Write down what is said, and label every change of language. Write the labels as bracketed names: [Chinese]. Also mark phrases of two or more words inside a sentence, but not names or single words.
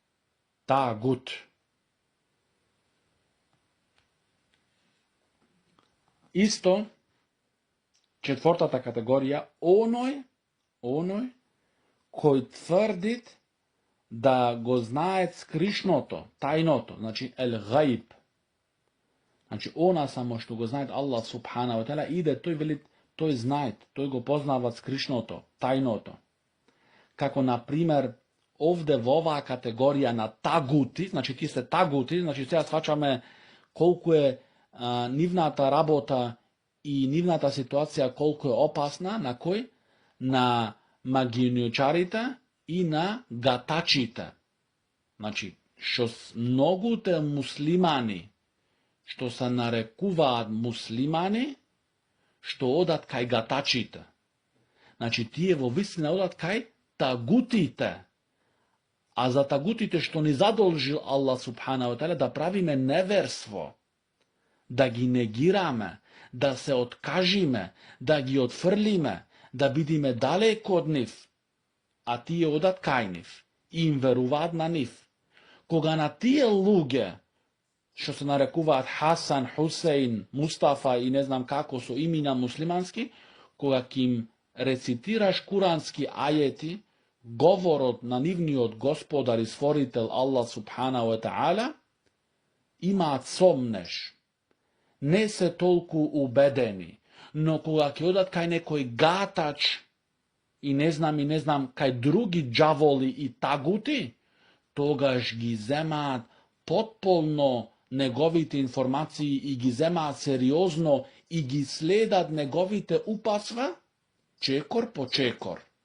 [Macedonian] Исто, четвртата категорија, оној кој тврдит да го знаат скришното, тајното, значи ел-гаиб. Значи, она само што го знаат [Arabic] الله سبحانه وتعالى, [Macedonian] иде, тој вели, тој знаат, тој го познава скришното, тајното. Како, например, овде во оваа категорија на тагути, значи ти се тагути, значи сега свачаме колку е нивната работа и нивната ситуација колку е опасна, на кој? На магијничарите и на гатачите. Значи, што многуте муслимани, што се нарекуваат муслимани, што одат кај гатачите. Значи, тие во вистина одат кај тагутите. А за тагутите што ни задолжил [Arabic] الله سبحانه وتعالى [Macedonian] да правиме неверство, да ги негираме, да се откажиме, да ги отфрлиме, да бидиме далеко од нив, а тие одат кај нив и им веруваат на нив. Кога на тие луѓе, што се нарекуваат Хасан, Хусейн, Мустафа и не знам како со имена муслимански, кога ќе им рецитираш курански ајети, говорот на нивниот господар и створител [Arabic] الله سبحانه وتعالى, [Macedonian] имаат сомнеш. Не се толку убедени, но кога ќе одат кај некој гатач и не знам кај други джаволи и тагути, тогаш ги земаат потполно неговите информации и ги земаат сериозно и ги следат неговите упатства, чекор по чекор.